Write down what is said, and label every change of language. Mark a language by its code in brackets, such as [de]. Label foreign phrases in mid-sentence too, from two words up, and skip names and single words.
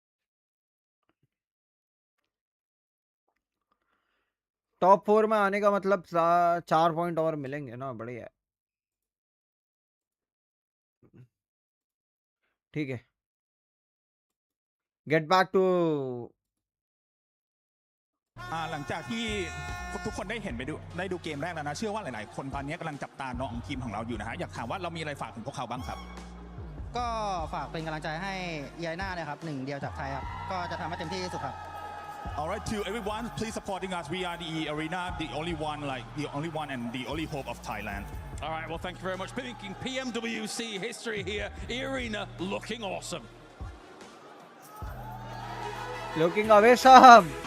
[hi] टॉप 4 में आने का मतलब 4 पॉइंट और मिलेंगे ना. बढ़िया. ठीक है. [en] get back to [th] หลังจากที่ทุกคนได้เห็นได้ดูเกมแรกแล้วนะเชื่อว่าหลายๆคนตอนนี้กำลังจับตาน้องทีมของเราอยู่นะฮะอยากถามว่าเรามีอะไรฝากถึงพวกเขาบ้างครับก็ฝากเป็นกำลังใจให้ยายน่าเลยครับหนึ่งเดียวจากไทยครับก็จะทำให้เต็มที่ที่สุดครับ [en] Alright, to everyone, please supporting us. We are the arena, the only one and the only hope of Thailand. All right, well, thank you very much. Making PMWC history here. Arena looking awesome. Looking awesome.